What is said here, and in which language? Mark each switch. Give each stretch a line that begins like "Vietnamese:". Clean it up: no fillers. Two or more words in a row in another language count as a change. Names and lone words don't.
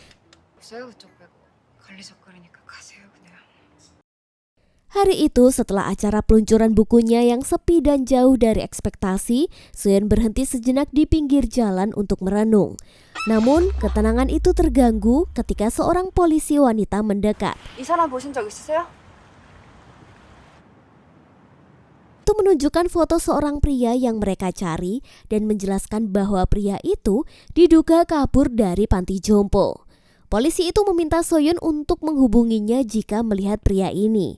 Indonesian: Hari itu setelah acara peluncuran bukunya yang sepi dan jauh dari ekspektasi, So-yeon berhenti sejenak di pinggir jalan untuk merenung. Namun, ketenangan itu terganggu ketika seorang polisi wanita mendekat.
Korean: 이 사람 보신 적 있으세요?
Indonesian: Itu menunjukkan foto seorang pria yang mereka cari dan menjelaskan bahwa pria itu diduga kabur dari panti jompo. Polisi itu meminta So-yeon untuk menghubunginya jika melihat pria ini.